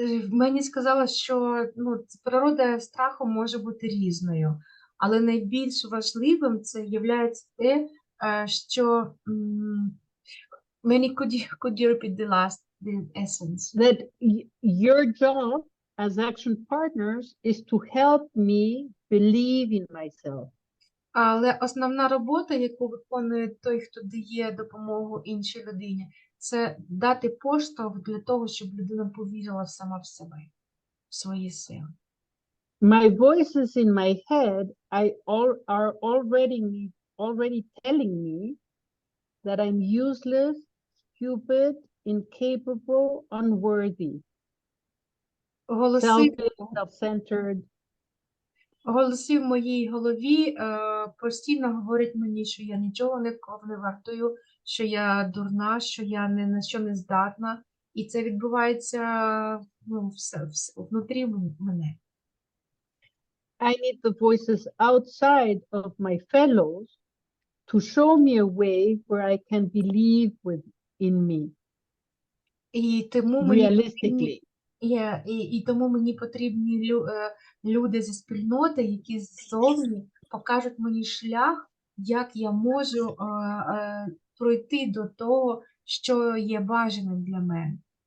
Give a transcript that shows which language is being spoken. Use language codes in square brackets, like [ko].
[uk] Мені сказала, що ну, природа страху може бути різною, але найбільш важливим це є те, що [en] Manny, could you repeat the essence? That your job as action partners is to help me believe in myself. [uk] Але основна робота, яку виконує той, хто дає допомогу іншій людині, це дати поштовх для того, щоб людина повірила сама в себе, в свої сили. [en] My voices in my head are already telling me that I'm useless, stupid, incapable, unworthy, [uk] Голоси, [en] selfish, self-centered. [uk] Голоси в моїй голові постійно говорять мені, що я нічого не вартую, що я дурна, що я ні на що не здатна. І це відбувається внутрі мене. [en] I need the voices outside of my fellows to show me a way where I can believe in me [uk] І тому мені [en] realistically. [uk] І тому мені потрібні люди зі спільноти, які ззовні покажуть мені шлях, як я можу пройти до того, що є бажаним для мене.